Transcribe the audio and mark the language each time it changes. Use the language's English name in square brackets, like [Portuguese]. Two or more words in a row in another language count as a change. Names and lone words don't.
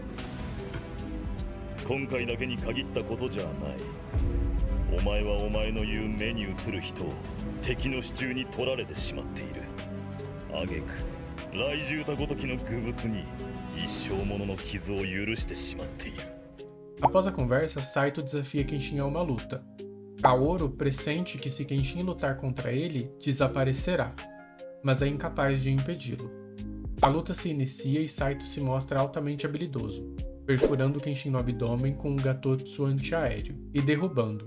[Japanese] 今回だけに限ったことじゃない。お前はお前の言う目に映る人を敵の手中に取られてしまっている。挙句雷獣太ごときの愚物に一生ものの傷を許してしまっている。 [Portuguese] Após a conversa, Saito desafia Kenshin a uma luta. Kaoru pressente que se Kenshin lutar contra ele, desaparecerá, mas é incapaz de impedi-lo. A luta se inicia e Saito se mostra altamente habilidoso, perfurando Kenshin no abdômen com um Gatotsu antiaéreo e derrubando-o.